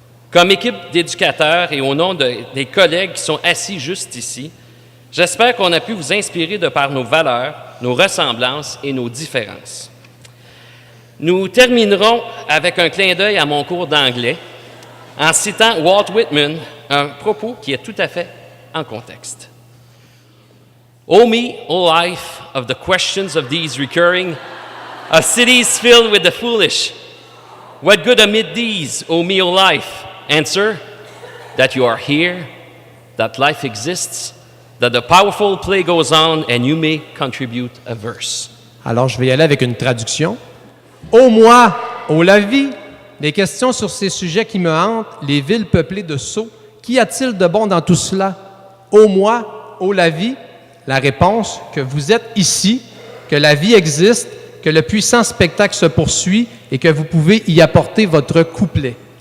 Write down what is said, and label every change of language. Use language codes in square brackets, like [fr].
[fr] Comme équipe d'éducateurs et au nom des collègues qui sont assis juste ici, j'espère qu'on a pu vous inspirer de par nos valeurs, nos ressemblances et nos différences. Nous terminerons avec un clin d'œil à mon cours d'anglais en citant Walt Whitman, un propos qui est tout à fait en contexte. [en] O me, O life, of the questions of these recurring, of cities filled with the foolish, What good amid these, O me, O life? Answer, that you are here, that life exists, that the powerful play goes on, and you may contribute a verse. [fr] Alors, je vais y aller avec une traduction. Ô moi, ô la vie, des questions sur ces sujets qui me hantent, les villes peuplées de sots, qu'y a-t-il de bon dans tout cela? Ô moi, ô la vie, la réponse, que vous êtes ici, que la vie existe, que le puissant spectacle se poursuit et que vous pouvez y apporter votre couplet.